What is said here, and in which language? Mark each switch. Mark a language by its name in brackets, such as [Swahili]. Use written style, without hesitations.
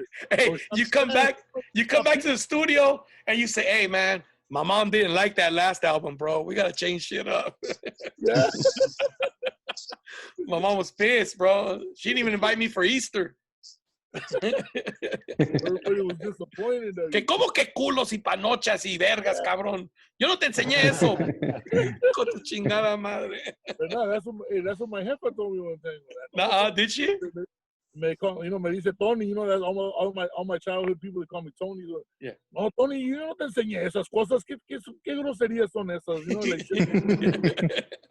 [English] Hey, you come back to the studio and you say, hey, man, my mom didn't like that last album, bro. We got to change shit up. Yeah. My mom was pissed, bro. She didn't even invite me for Easter. Everybody was disappointed. [Spanish] Que como que culos y panochas y vergas, cabrón. Yo no te enseñé eso. Con tu chingada madre. [English] But no, that's what my jefa told me one time. Nah, did she? [Spanish] Me dice Tony, [English] that's all my childhood people, they call me Tony. Yeah. [Spanish] No, Tony, yo no te enseñé esas cosas. ¿Qué groserías son esas?